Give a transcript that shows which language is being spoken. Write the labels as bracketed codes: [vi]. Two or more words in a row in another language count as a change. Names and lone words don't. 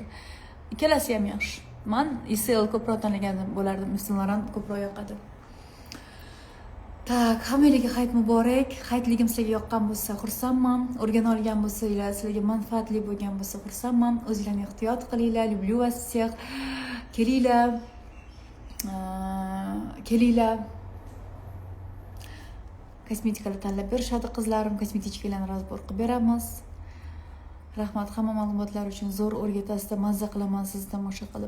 [uz] Ikkalasi ham yaxshi. Men ESL ko'proq tanlagan bo'lardim, Muslimlar ham ko'proq yoqadi. Tak, hammalarga hayit muborak. Hayitligim sizlarga yoqqan bo'lsa, xursandman. O'rgana olgan bo'lsanglar, sizlarga manfaatli bo'lgan bo'lsa, xursandman. O'zinglarni ehtiyot qilinglar. [ru] Люблю вас всех. [uz] Kelinglar. Kelinglar. Kosmetikalar tanlab berishadi qizlarim. Kosmetichkalarni razbor qilib beramiz. Rahmat hamma ma'lumotlar uchun. Zo'r o'rgatasizda, mazza qilaman sizni tomosha qilib.